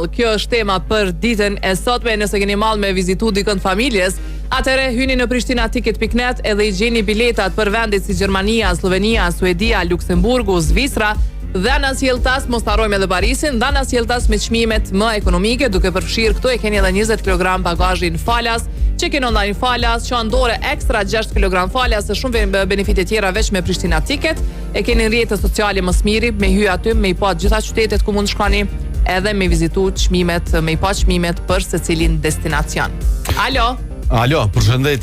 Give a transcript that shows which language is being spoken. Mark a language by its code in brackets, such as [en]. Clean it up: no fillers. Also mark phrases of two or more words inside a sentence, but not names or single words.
[sq] Kjo është tema për ditën e sotme. Nëse keni mall me vizitu dikën familjes, atëre hyni në pristinaticket.net edhe i gjeni biletat për vendet si Gjermania, Slovenia, Suedia, Luksemburgu, Zvicra. Dhe në sjelltas mos harrojmë edhe Parisin, dhe në sjelltas me çmimet më ekonomike, duke përfshirë këtu e keni edhe 20 kg bagazhin falas, [en] check-in online [sq] falas, çantore ekstra 6 kg falas, e shumë benefite tjera veç me Prishtina Ticket. E keni në rrjetet sociale më smiri, me hy aty, me i pa gjitha qytetet ku mund shkoni, edhe me vizitu çmimet, me i pa çmimet për secilin destinacion. Alo, përshëndetje.